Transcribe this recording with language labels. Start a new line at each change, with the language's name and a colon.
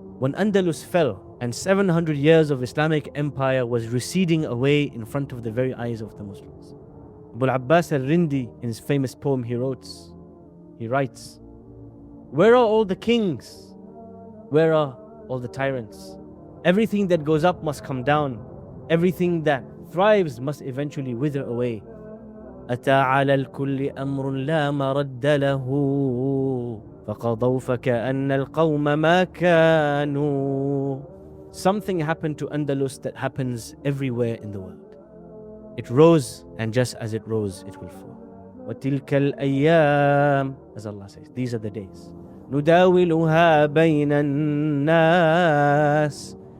English: When Andalus fell and 700 years of Islamic empire was receding away in front of the very eyes of the Muslims, Abu Abbas al-Rindi, in his famous poem he writes, where are all the kings? Where are all the tyrants? Everything that goes up must come down. Everything that thrives must eventually wither away.
Arabic: أتى على الكل أمر لا مرد له فقضوا فكأن القوم ما كانوا.
English: Something happened to Andalus that happens everywhere in the world. It rose, and just as it rose, it will fall.
Arabic: وَتِلْكَ الْأَيَّامِ,
English: as Allah says, these are the days.
Arabic: نُدَاوِلُهَا بَيْنَ النَّاسِ.